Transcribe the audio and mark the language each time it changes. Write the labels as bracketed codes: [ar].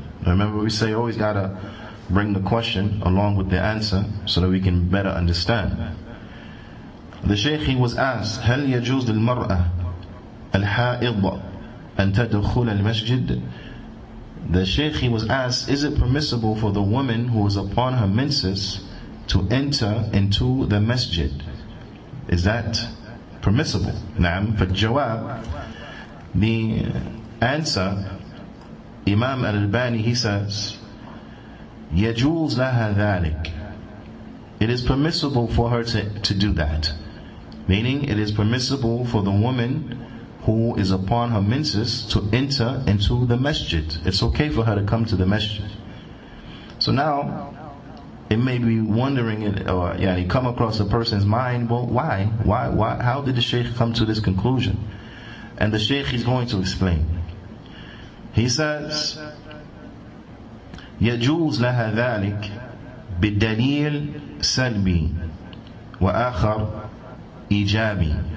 [en] Remember, we say always gotta bring the question along with the answer so that we can better understand. The Shaykh, he was asked, [ar] هل يجوز للمرأة الحائض أن تدخل المسجد? [en] The Shaykh, he was asked, is it permissible for the woman who is upon her menses to enter into the masjid? Is that permissible? Naam. [ar] فالجواب, [en] the answer, Imam Al-Albani, he says, [ar] يجوز لها ذلك. [en] It is permissible for her to do that. Meaning, it is permissible for the woman who is upon her menses to enter into the masjid. It's okay for her to come to the masjid. So now, it may be wondering, or you come across a person's mind, well, why? How did the Shaykh come to this conclusion? And the Shaykh is going to explain. He says, [ar] يجوز لها ذلك بالدليل سلبي وآخر إيجابي.